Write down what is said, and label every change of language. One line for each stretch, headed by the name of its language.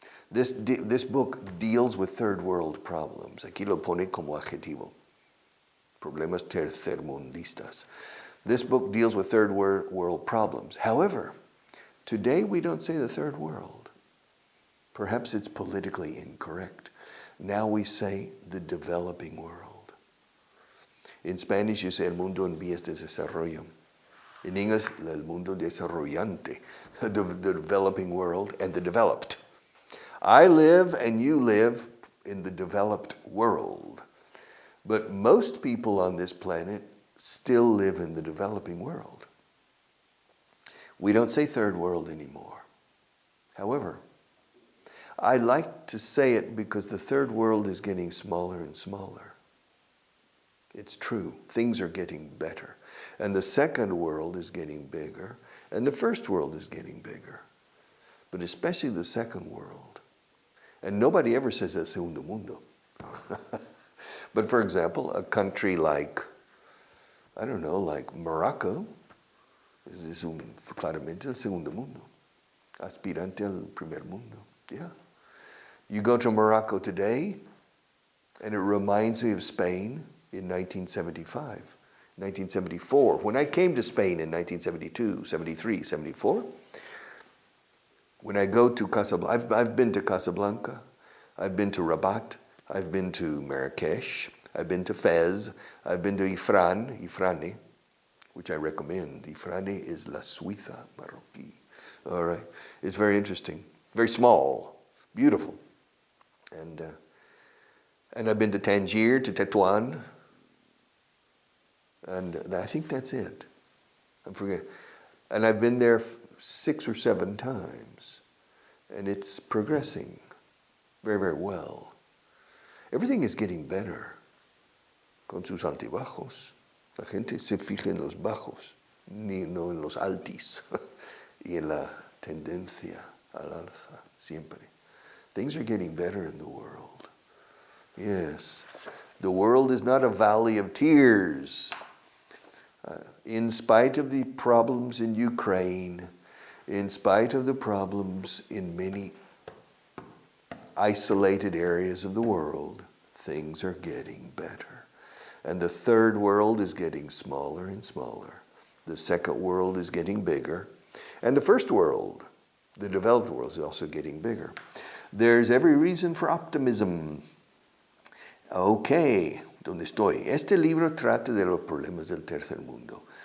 English: This book deals with third world problems.
Spanish: Aquí lo pone como adjetivo. Problemas tercermundistas.
English: This book deals with third world problems. However, today we don't say the third world. Perhaps it's politically incorrect. Now we say the developing world. In Spanish you say
Spanish: el mundo en vías de desarrollo.
English: In English,
Spanish: el mundo desarrollante,
English: the developing world and the developed. I live and you live in the developed world. But most people on this planet still live in the developing world. We don't say third world anymore. However, I like to say it because the third world is getting smaller and smaller. It's true. Things are getting better. And the second world is getting bigger. And the first world is getting bigger. But especially the second world. And nobody ever says
Spanish: el segundo mundo.
English: But for example, a country like, I don't know, like Morocco,
Spanish: es claramente el segundo mundo. Aspirante al primer mundo.
English: Yeah. You go to Morocco today, and it reminds me of Spain in 1975, 1974. When I came to Spain in 1972, 73, 74, when I go to Casablanca, I've been to Casablanca, I've been to Rabat, I've been to Marrakesh, I've been to Fez, I've been to Ifrane, which I recommend. Ifrane is
Spanish: La Suiza Marroquí.
English: All right, it's very interesting, very small, beautiful. And I've been to Tangier, to Tetuan, and I think that's it. I forget. And I've been there 6 or 7 times, and it's progressing very, very well. Everything is getting better,
Spanish: con sus altibajos. La gente se fija en los bajos, no en los altis, y en la tendencia al alza, siempre.
English: Things are getting better in the world. Yes, the world is not a valley of tears. In spite of the problems in Ukraine, in spite of the problems in many isolated areas of the world, things are getting better. And the third world is getting smaller and smaller. The second world is getting bigger. And the first world, the developed world, is also getting bigger. There's every reason for optimism.
Spanish: Okay, ¿dónde estoy? Este libro trata de los problemas del tercer mundo.